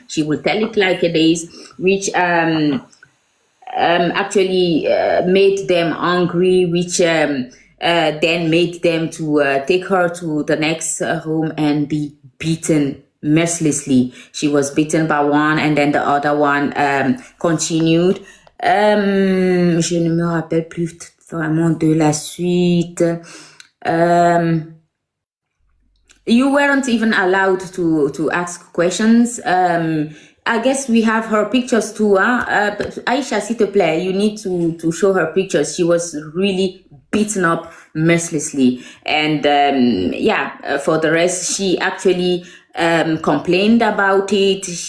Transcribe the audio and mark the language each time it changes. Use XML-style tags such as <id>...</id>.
<en>She will tell it like it is, which actually made them angry, which then made them to take her to the next home and be beaten mercilessly. She was beaten by one and then the other one continued.</en> <fr>Je ne me rappelle plus vraiment de la suite.</fr> <en>You weren't even allowed to ask questions. I guess we have her pictures too. Aisha,</en> <fr>s'il te plaît,</fr> <en>you need to show her pictures. She was really beaten up mercilessly. And for the rest, she actually complained about it.</en>